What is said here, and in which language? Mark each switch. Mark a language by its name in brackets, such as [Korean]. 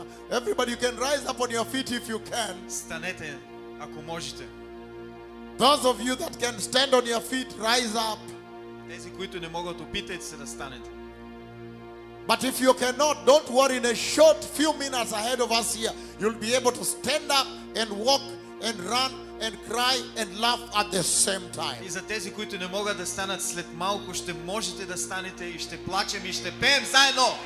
[English] Everybody, you can rise up on your feet if you can. [Bulgarian] Станете, ако можете. [English] Those of you that can stand on your feet, rise up. [Bulgarian] Тези, които не могат, опитайте се да станете. [English] But if you cannot, don't worry. In a short few minutes ahead of us here, you'll be able to stand up and walk and run and cry and laugh at the same time. [Bulgarian] И за тези, които не могат да станат, след малко ще можете да станете и ще плачем и ще пеем заедно.